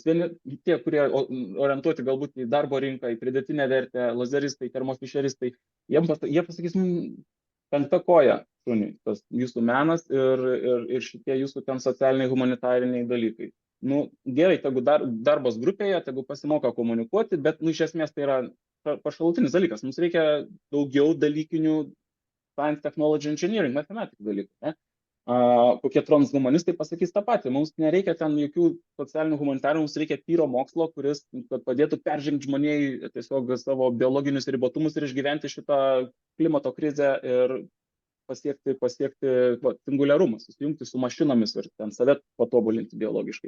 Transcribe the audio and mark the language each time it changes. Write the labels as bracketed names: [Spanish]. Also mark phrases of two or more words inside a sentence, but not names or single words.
[Lithuanian] Vieni tie, kurie orientuoti galbūt į darbo rinką, į pridėtinę vertę, lazeristai, termofišeristai, jie pasakys, penkta koja šuniui, tas jūsų menas ir šitie jūsų ten socialiniai, humanitariniai dalykai. Gerai, tegu darbas grupėje, tegu pasimoka komunikuoti, bet iš esmės tai yra pašalutinis dalykas. Mums reikia daugiau dalykinių [English] science, technology, engineering, [Lithuanian] matematikų dalykų. Ne? Kokie transhumanistai pasakys tą patį. Mums nereikia ten jokių socialinių humanitarinių, mums reikia tyro mokslo, kuris padėtų peržengti žmonijai tiesiog savo biologinius ribotumus ir išgyventi šitą klimato krizę ir pasiekti singuliarumą, susijungti su mašinomis ir ten save patobulinti biologiškai.